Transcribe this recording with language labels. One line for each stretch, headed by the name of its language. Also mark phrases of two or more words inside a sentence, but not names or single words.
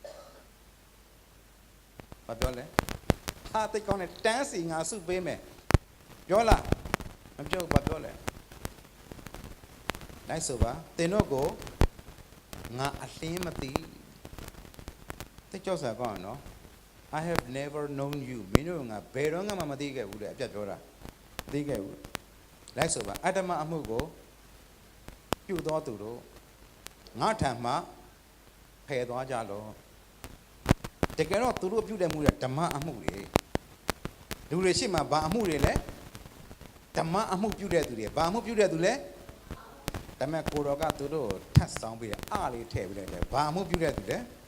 Burmese: ဘာပြောလဲဟာတိတ်ကောင်းတယ်တန်းစီငါစုပေးမယ်ပြောလားမပြောဘာပြောလဲလိုက်ဆိုပါသင်တို့ကိုငါအလင်းမသိ တိတ်ကြောက်စရာကောင်းနော်
English: I have never known you
Burmese: မင်းတို့ငါဘယ်တော့မှမသိခဲ့ဘူးတဲ့အပြတ်ပြောတာမ သိခဲ့ဘူးလိုက်ဆိုပါအတ္တမအမှုကိုပြုတော်သူတို့ငါထံမှဖယ်သွားကြလောတကယ်တော့သူတို့ပြုတဲ့မှုတွေဓမ္မအမှုတွေလူတွေရှိမှဘာအမှုတွေလဲဓမ္မအမှုပြုတဲ့သူတွေဘာအမှုပြုတဲ့သူလဲဒါမဲ့ကိုတော်ကသူတို့ထပ်ဆောင်ပြီးအားလေးထည့်ပြီးတယ်ဘာအမှုပြုတဲ့သူလဲ